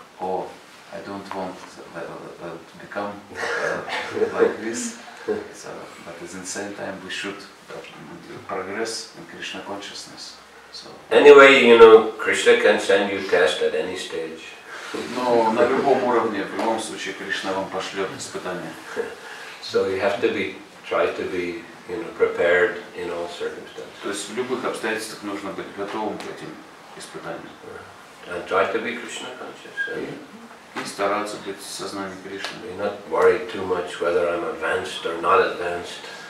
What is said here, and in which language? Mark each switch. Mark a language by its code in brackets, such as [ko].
[en] Oh, I don't want to become like this. So, but at the same time, we should progress in Krishna consciousness. So. Anyway, Krishna can send you test at any stage. [ru] Но на любом уровне, в любом случае, Кришна вам пошлет испытания. [en] So you have to try to be, prepared in all circumstances. [ru] То есть в любых обстоятельствах нужно быть готовым к этим испытаниям. [en] And try to be Krishna conscious. [ru] И стараться быть в сознании Кришны. [en] Be not worried too much whether I'm advanced or not advanced.